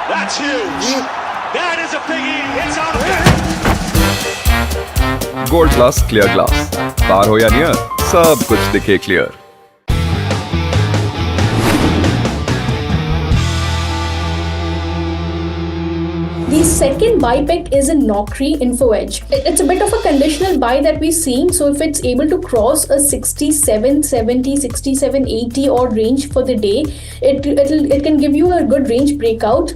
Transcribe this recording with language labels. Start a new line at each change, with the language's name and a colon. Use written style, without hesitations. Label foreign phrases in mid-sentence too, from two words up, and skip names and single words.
English: That's huge. That is a biggie. It's out of there. Gold Plus Clear Glass.
Hindi: पार हो या नियर, सब कुछ दिखे clear.
English: The second buy pick is in Naukri InfoEdge. It's a bit of a conditional buy that we're seeing. So if it's able to cross a 67.70, 67.80 odd range for the day, it can give you a good range breakout.